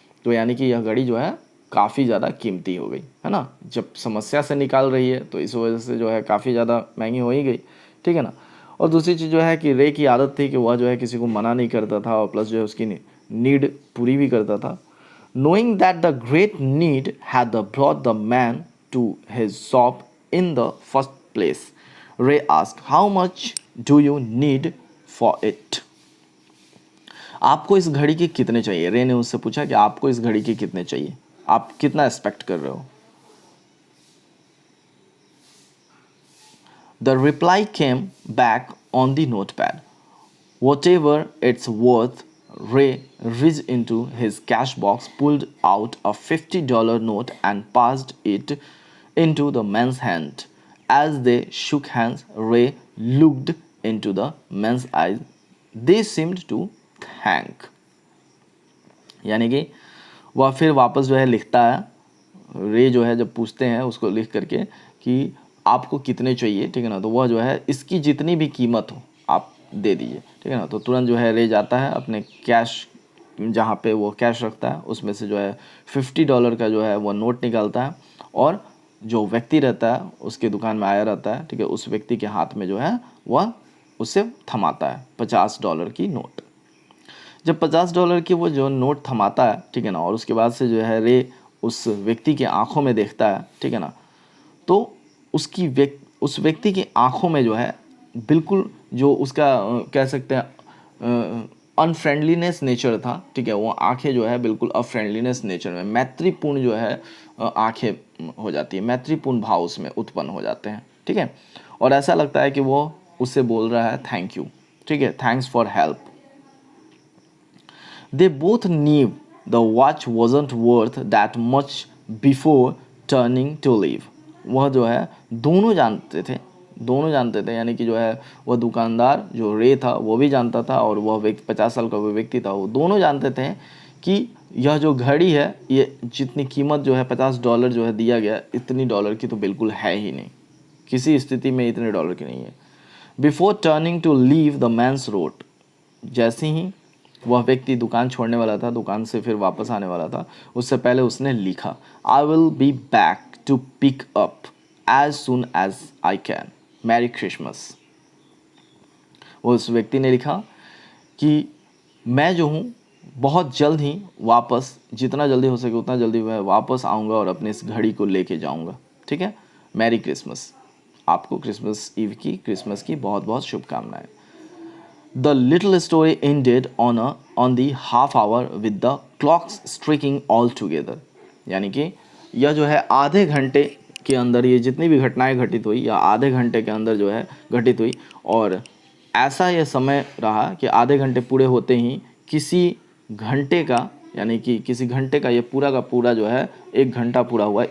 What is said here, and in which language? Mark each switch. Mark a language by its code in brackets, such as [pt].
[hi] तो यानी कि यह घड़ी जो है काफ़ी ज़्यादा कीमती हो गई, है ना, जब समस्या से निकाल रही है तो इस वजह से जो है काफ़ी ज़्यादा महंगी हो ही गई, ठीक है ना। और दूसरी चीज़ जो है कि रे की आदत थी कि वह जो है किसी को मना नहीं करता था और प्लस जो है उसकी नीड पूरी भी करता था। [en] Knowing that the great need had brought the man to his shop in the first place, Ray asked, how much do you need for it? [hi] आपको इस घड़ी के कितने चाहिए? रे ने उससे पूछा कि आपको इस घड़ी के कितने चाहिए, आप कितना एक्सपेक्ट कर रहे हो? [en] The reply came back on the notepad. Whatever it's worth. Ray reached into his cash box, pulled out a $50 note, and passed it into the man's hand. As they shook hands, Ray looked into the man's eyes. They seemed to thank. [hi] यानी कि वह फिर वापस जो है लिखता है, रे जो है जब पूछते हैं उसको लिख करके कि आपको कितने चाहिए, ठीक है ना, तो वह जो है इसकी जितनी भी कीमत हो आप दे दीजिए, ठीक है ना। तो तुरंत जो है रे जाता है अपने कैश, जहाँ पे वो कैश रखता है उसमें से जो है $50 का जो है वो नोट निकालता है और जो व्यक्ति रहता है उसके दुकान में आया रहता है, ठीक है, उस व्यक्ति के हाथ में जो है वह उसे थमाता है $50 की नोट। जब $50 की वो जो नोट थमाता है, ठीक है ना, और उसके बाद से जो है रे उस व्यक्ति के आंखों में देखता है, ठीक है ना, तो उस व्यक्ति की आंखों में जो है बिल्कुल जो उसका कह सकते हैं अनफ्रेंडलीनेस नेचर था, ठीक है, वो आंखें जो है बिल्कुल अफ्रेंडलीनेस नेचर में, मैत्रीपूर्ण जो है आंखें हो जाती है, मैत्रीपूर्ण भाव उसमें उत्पन्न हो जाते हैं, ठीक है, और ऐसा लगता है कि वो उससे बोल रहा है थैंक यू, ठीक है, [en] Thanks for help. They both knew the watch wasn't worth that much before turning to leave. [hi] वह जो है दोनों जानते थे, यानी कि जो है वह दुकानदार जो रे था वो भी जानता था, और वह व्यक्ति 50 साल का वो व्यक्ति था, वो दोनों जानते थे कि यह जो घड़ी है ये जितनी कीमत जो है $50 जो है दिया गया, इतनी डॉलर की तो बिल्कुल है ही नहीं, किसी स्थिति में इतने डॉलर की नहीं है। [en] before turning to leave the man's wrote, [hi] जैसे ही वह व्यक्ति दुकान छोड़ने वाला था, दुकान से फिर वापस आने वाला था, उससे पहले उसने लिखा [en] I will be back to pick up as soon as I can, merry Christmas. [hi] वो उस व्यक्ति ने लिखा कि मैं जो हूँ बहुत जल्द ही वापस, जितना जल्दी हो सके उतना जल्दी मैं वापस आऊँगा और अपने इस घड़ी को लेके जाऊँगा, ठीक है, मैरी क्रिसमस। आपको क्रिसमस ईव की, क्रिसमस की बहुत बहुत शुभकामनाएं। [en] The little story ended on the half hour with the clocks striking all together. [hi] यानी कि यह जो है आधे घंटे के अंदर ये जितनी भी घटनाएं घटित हुई या आधे घंटे के अंदर जो है घटित हुई, और ऐसा यह समय रहा कि आधे घंटे पूरे होते ही किसी घंटे का, यानी कि किसी घंटे का ये पूरा का पूरा जो है 1 घंटा पूरा हुआ।